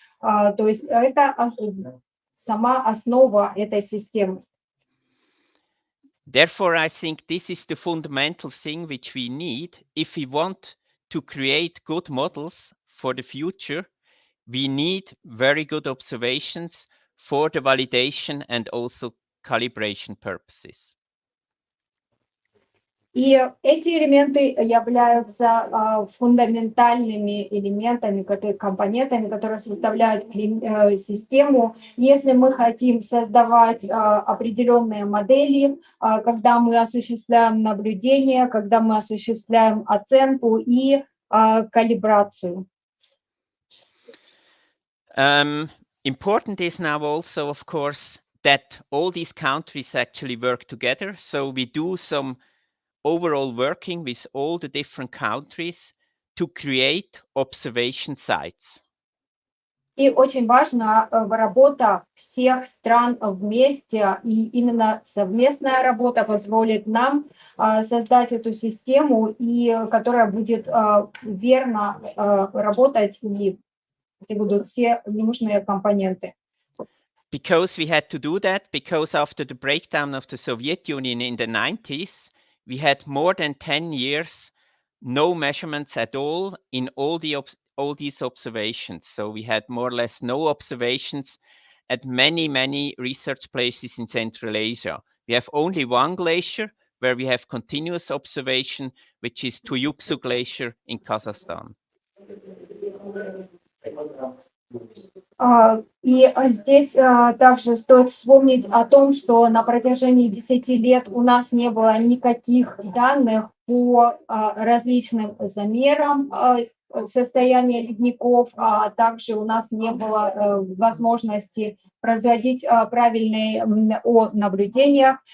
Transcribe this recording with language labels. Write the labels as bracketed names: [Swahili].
[Russian] То есть это сама основа этой системы. [English] Therefore, I think this is the fundamental thing which we need if we want to create good models for the future. We need very good observations for the validation and also calibration purposes. [Russian] И эти элементы являются фундаментальными элементами, компонентами, которые составляют систему. Если мы хотим создавать определенные модели, когда мы осуществляем наблюдение, когда мы осуществляем оценку и калибрацию. [English] Important is now also, of course, that all these countries actually work together. So we do some overall working with all the different countries to create observation sites. [Russian] И очень важна работа всех стран вместе, и именно совместная работа позволит нам создать эту систему, которая будет верно работать, и где будут все нужные компоненты. [English] Because we had to do that, because after the breakdown of the Soviet Union in the 90s, we had more than 10 years no measurements at all in all these observations. So we had more or less no observations at many research places in Central Asia. We have only one glacier where we have continuous observation, which is Tuyuksu Glacier in Kazakhstan. [Russian] И здесь также стоит вспомнить о том, что на протяжении 10 лет у нас не было никаких данных по различным замерам состояния ледников, а также у нас не было возможности производить правильные наблюдения.